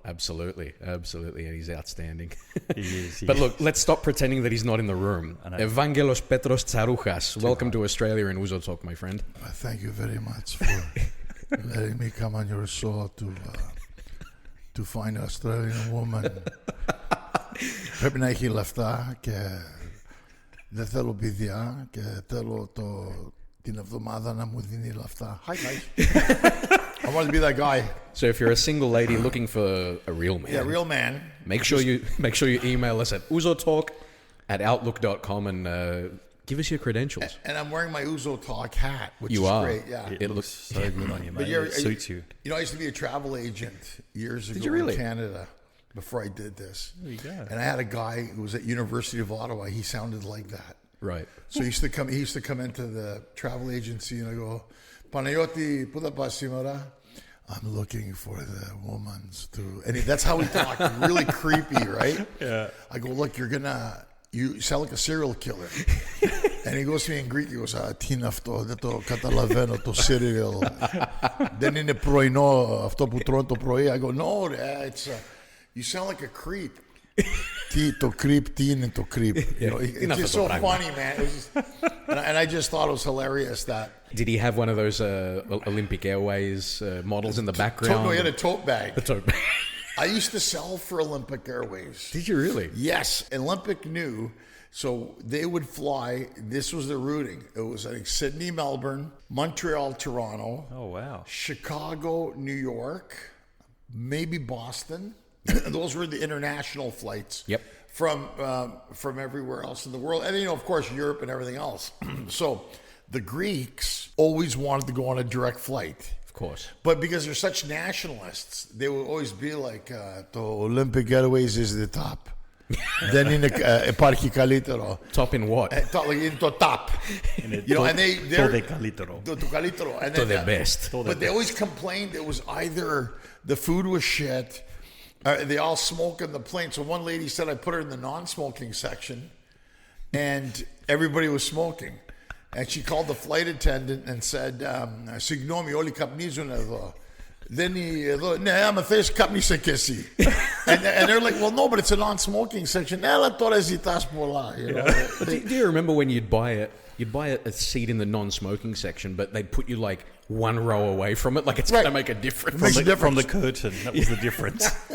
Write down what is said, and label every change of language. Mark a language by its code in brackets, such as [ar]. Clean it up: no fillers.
[en] Absolutely, and he's outstanding. He is. But look, let's stop pretending that he's not in the room. Angelo Tsarouchas, welcome to Australia and Ouzo Talk, my friend. Thank you very much for letting me come on your show to find an Australian woman. [el] Πρέπει να έχει λεφτά και δεν θέλω παιδιά και θέλω την εβδομάδα να μου δίνει λεφτά. [en] Hi guys. I want to be that guy. So if you're a single lady looking for a real man, real man, make sure you email us at ouzotalk@outlook.com and give us your credentials. And I'm wearing my Ouzo Talk hat, which is great. Yeah, it looks so good on you, mate. It suits you. You know, I used to be a travel agent years ago really? in Canada before I did this. There you go. And I had a guy who was at University of Ottawa. He sounded like that. Right. So he used to come into the travel agency, and I go, Panayoti, put up Simara. I'm looking for the woman's too. And that's how he talked. Really creepy, right? Yeah. I go, look, you sound like a serial killer. And he goes to me in Greek, he goes, [el] τι είναι αυτό, δεν το καταλαβαίνω, το cereal. Δεν είναι πρωινό αυτό που τρώνε το πρωί. [en] I go, no, it's, you sound like a creep. To creep, to creep. You know, it's just so funny, man. It was just, and I just thought it was hilarious that. Did he have one of those Olympic Airways models in the background? No, he had a tote bag. The tote bag. I used to sell for Olympic Airways. Did you really? Yes. Olympic knew. So they would fly. This was the routing. It was, I think, Sydney, Melbourne, Montreal, Toronto. Oh, wow. Chicago, New York, maybe Boston. Those were the international flights. Yep. From everywhere else in the world. And, of course, Europe and everything else. So the Greeks always wanted to go on a direct flight. Of course. But because they're such nationalists, they would always be like, the Olympic Airways is the top. [el] Δεν είναι υπάρχει καλύτερο. [en] Top in what? [el] Είναι το top. [en] And they're [el] το καλύτερο. Το καλύτερο. And [en] to the best. But they always complained it was either the food was shit. They all smoke in the plane. So one lady said I put her in the non-smoking section, and everybody was smoking. And she called the flight attendant and said, [el] "Συγγνώμη, όλοι καπνίζουν εδώ." Then ναι, άμα θες καπνίσε και εσύ. [en] And they're like, well, no, but it's a non-smoking section. [el] Έλα τώρα ζητάς πολλά. [en] Do you remember when you'd buy a seat in the non-smoking section, but they'd put you like one row away from it. Like it's going to make a difference. Makes a difference. From the curtain. That was the difference.